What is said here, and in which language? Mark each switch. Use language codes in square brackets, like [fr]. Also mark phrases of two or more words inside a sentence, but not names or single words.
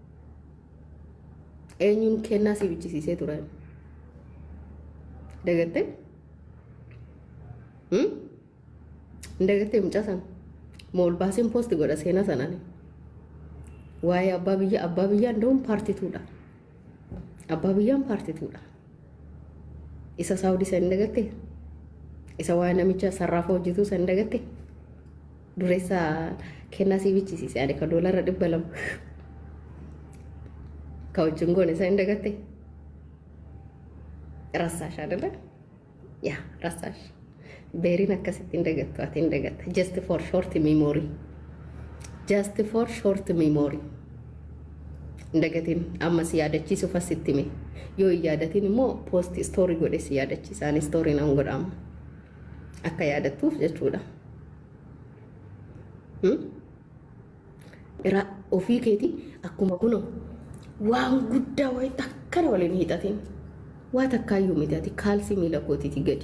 [om] eenyuun kennaa si bichisiisee tureen dagatte dagatte mucaasan mool baaseen poosti godha seenaa sanani waa'ee abbaa biyyaa ndawun paartituudha abbaa biyyaan paartituudha isa Saudi san dagatte isa waa'ee namicha sarraafa hojjetu san dagatte dureessa kennaa si bichisiise ani ka doolaara 200 ka wajjin goone san dagatte rasash [am] አይደለ ያ [om] rasash beeriin akkasitti hin dagattu ati hin dagatta [en] just for short memory [om] hin dagatin amma si yaadachiisuuf asitti mee yoo hin yaadatin immoo post story godhe si yaadachiisaan story nan godhama akka yaadattuuf jechuudha. Ira ofii keeti akkuma kuno waan guddaa wayii takkana waliin hidhatin waa takkaayyuu miti ati kaalsii miila kootiiti gadi